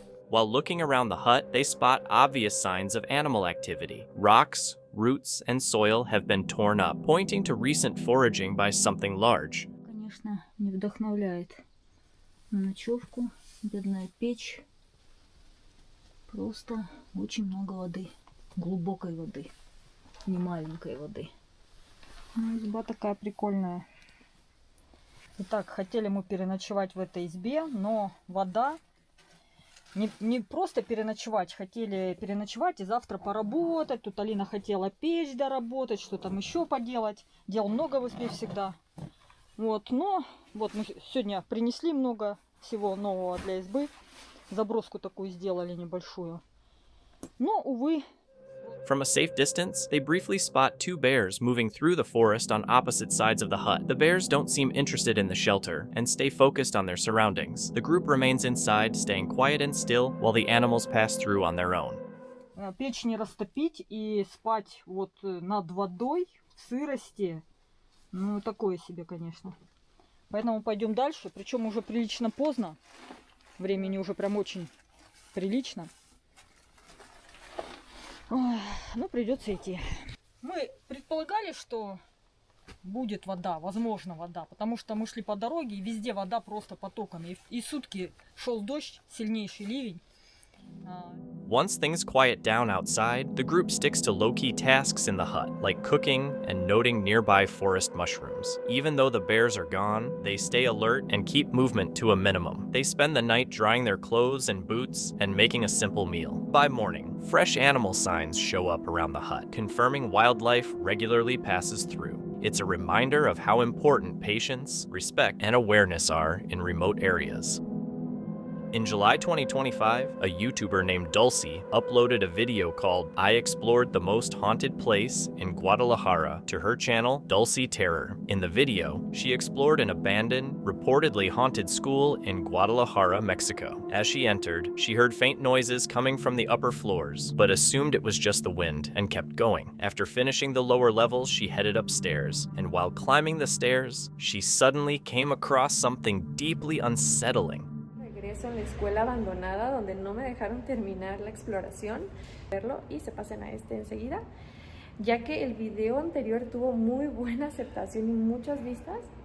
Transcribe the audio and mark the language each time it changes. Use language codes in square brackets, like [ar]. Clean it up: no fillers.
[en] While looking around the hut, they spot obvious signs of animal activity. Rocks, roots, and soil have been torn up, pointing to recent foraging by something large. [ru] Конечно, не вдохновляет на ночевку. Бедная печь. Просто очень много воды. Глубокой воды. Не маленькой воды. Ну, изба такая прикольная. Итак, хотели мы переночевать в этой избе, но вода... Не просто переночевать, хотели переночевать и завтра поработать. Тут Алина хотела печь доработать, что там еще поделать. Дел много в избе всегда. Вот, но вот мы сегодня принесли много всего нового для избы. Заброску такую сделали небольшую. Но, увы... [en] From a safe distance, they briefly spot two bears moving through the forest on opposite sides of the hut. The bears don't seem interested in the shelter and stay focused on their surroundings. The group remains inside, staying quiet and still, while the animals pass through on their own. [ru] Печь не растопить и спать вот над водой в сырости, ну такое себе, конечно. Поэтому пойдем дальше, причем уже прилично поздно, времени уже прям очень прилично. Ой, ну, придется идти. Мы предполагали, что будет вода, возможно вода, потому что мы шли по дороге, и везде вода просто потоками. И сутки шел дождь, сильнейший ливень. [en] Once things quiet down outside, the group sticks to low-key tasks in the hut, like cooking and noting nearby forest mushrooms. Even though the bears are gone, they stay alert and keep movement to a minimum. They spend the night drying their clothes and boots and making a simple meal. By morning, fresh animal signs show up around the hut, confirming wildlife regularly passes through. It's a reminder of how important patience, respect, and awareness are in remote areas. In July 2025, a YouTuber named Dulcie uploaded a video called I Explored the Most Haunted Place in Guadalajara to her channel, Dulcie Terror. In the video, she explored an abandoned, reportedly haunted school in Guadalajara, Mexico. As she entered, she heard faint noises coming from the upper floors, but assumed it was just the wind and kept going. After finishing the lower levels, she headed upstairs, and while climbing the stairs, she suddenly came across something deeply unsettling. [es] En la escuela abandonada donde no me dejaron terminar la exploración, verlo y se pasen a este enseguida, ya que el video anterior tuvo muy buena aceptación y muchas vistas.